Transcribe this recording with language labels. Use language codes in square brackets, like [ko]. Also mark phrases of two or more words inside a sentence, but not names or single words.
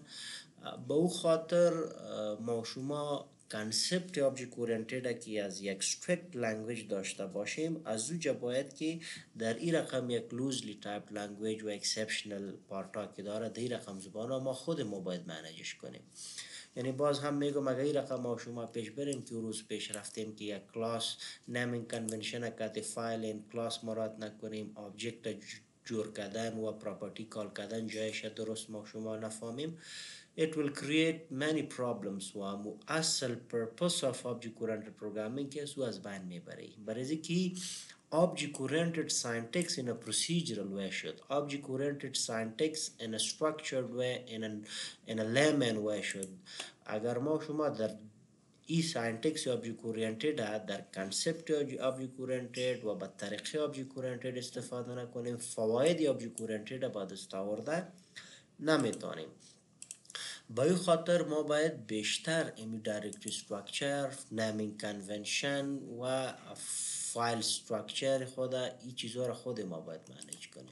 [fa] به او خاطر ما شما [en] concept object oriented [fa] که از یک [en] strict language [fa] داشته باشیم از اوجا باید که در این رقم یک [en] loosely type language [fa] و [en] exceptional parta [fa] که داره در این رقم زبان ما خود ما باید منیجش کنیم. یعنی باز هم میگم اگر این رقم ما شما پیش بریم که روز پیش رفتیم که یک [en] class naming convention [fa] که فایل این کلاس مراد نکنیم، آبجکت جور کردن و [en] property call [fa] کردن جایش درست ما شما نفهمیم، [en] it will create many problems [fa] و همو اصل [en] purpose of object oriented programming [fa] که سو از بین میبره. برای که [en] object oriented syntax in a procedural way should, object oriented syntax in a structured way, in a layman way should. [fa] اگر ما شما در این [en] syntax object oriented [fa] در [en] concept object oriented [fa] و با طریقه [en] object oriented [fa] استفاده نکنیم فواید [en] object oriented [fa] با دست آورده نمیتونیم. با این خاطر ما باید بیشتر امی [en] directory structure, naming convention [fa] و [en] file structure [fa] خود این چیزها را خود ما باید منیج کنیم.